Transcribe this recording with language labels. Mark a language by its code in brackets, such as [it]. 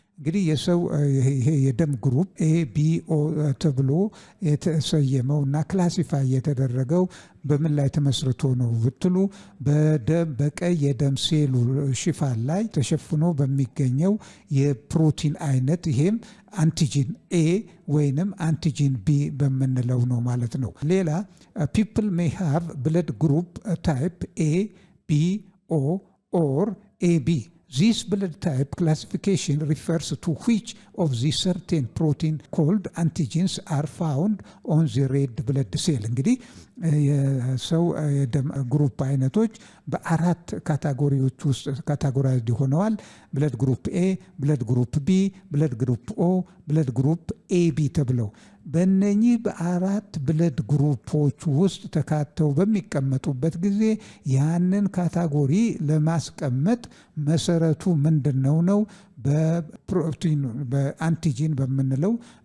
[am] እንግዲህ የሰው ይሄ የደም ግሩፕ ኤቢኦ ተብሎ የተሰየመው እና ክላሲፋይ የተደረገው በምን ላይ ተመስርቶ ነው ብትሉ በቀይ የደም ሴሉ ሽፋን ላይ ተሸፍኖ በሚገኘው የፕሮቲን አይነት ይሄም አንቲጂን ኤ ወይንም አንቲጂን ቢ በምንለው ነው ማለት ነው። ሌላ [en] people may have blood group type A, B, O or AB. This blood type classification refers to which of the certain protein called antigens are found on the red blood cell. [am] እንግዲህ የሰው የደም ግሩፕ አይነቶች በ4 ካታጎሪዎች ውስጥ ካታጎራይዝድ ሆነዋል። ብለድ ግሩፕ ኤ፣ ብለድ ግሩፕ ቢ፣ ብለድ ግሩፕ ኦ፣ ብለድ ግሩፕ ኤቢ ተብለው በእነኚህ በ4 ብለድ ግሩፖች ውስጥ ተካተው በሚቀመጡበት ጊዜ ያንን ካታጎሪ ለማስቀመጥ መሰረቱ ምንድነው ነው በፕሮቲን በአንቲጂን በምንለው